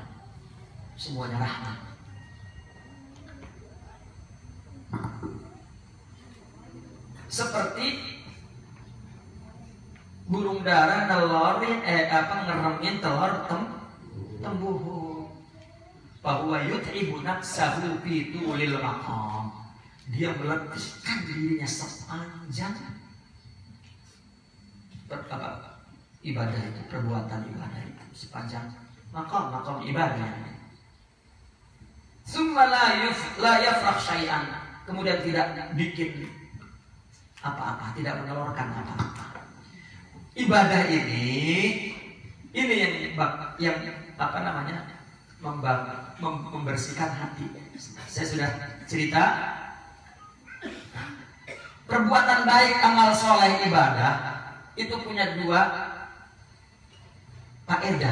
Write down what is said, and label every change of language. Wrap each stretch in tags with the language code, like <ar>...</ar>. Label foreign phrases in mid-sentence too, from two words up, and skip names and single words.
<id>Semuanya rahmat. Seperti burung dara nelorin ngeremin telur tembuhu.</id> <ar>Bahwa يتعب نفسه في طول المقام.</ar> <id>Dia meletihkan dirinya sepanjang ibadah itu, perbuatan ibadah itu, sepanjang makam ibadah.</id> <ar>ثم لا يفرخ شيئا.</ar> <id>Kemudian tidak bikin apa-apa, tidak menelurkan apa-apa. Ibadah ini yang apa namanya, membersihkan hati. Saya sudah cerita, perbuatan baik, amal soleh, ibadah itu punya dua faedah.</id>